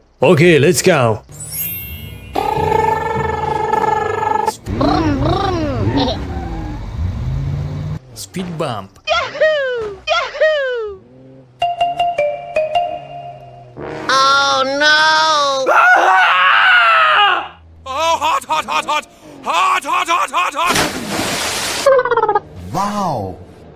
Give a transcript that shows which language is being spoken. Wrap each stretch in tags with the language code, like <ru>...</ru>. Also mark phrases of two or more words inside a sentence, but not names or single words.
<en>Okay, let's go. Speed bump. Yahoo! Yahoo! Oh no! Oh, hot, hot, hot, hot! Hot, hot, hot, hot, hot! Wow!</en>